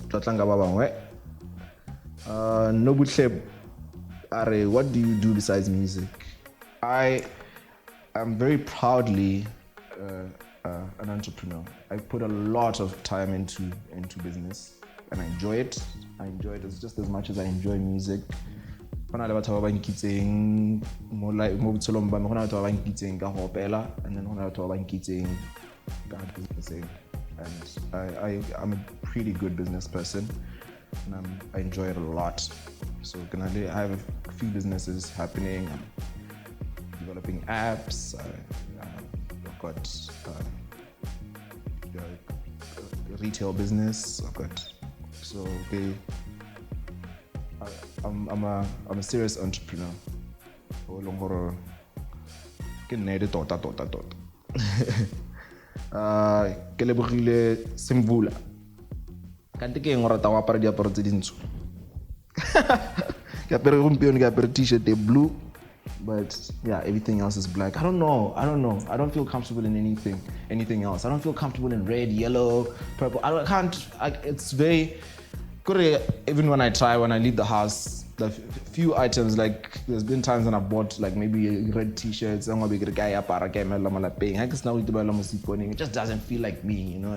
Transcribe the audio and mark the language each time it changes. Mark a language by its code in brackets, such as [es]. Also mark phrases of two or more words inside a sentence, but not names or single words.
[en] What do you do besides music? I am very proudly an entrepreneur. I put a lot of time into business. and I enjoy it. I enjoy it as just as much as I enjoy music. More like more [tn] botshelong ba me go na batho ba ba nkitseng ka go opela, [en] and then [tn] go na batho ba ba nkitseng ka businessing. [en] And I'm a pretty good business person, and I enjoy it a lot. So I have a few businesses happening. I'm developing apps. I've got a retail business. I'm a serious entrepreneur. Ke lebogile Simvula kante ke eng rata wa apara diaparo tse dintsho ke apere gompieno ke apere t-shirt e blue, but yeah, everything else is black. I don't know. I don't feel comfortable in anything else. I don't feel comfortable in red, yellow, purple. It's very good. Even when I leave the house, the few items, like there's been times when I bought like maybe red t-shirts, it just doesn't feel like me, you know.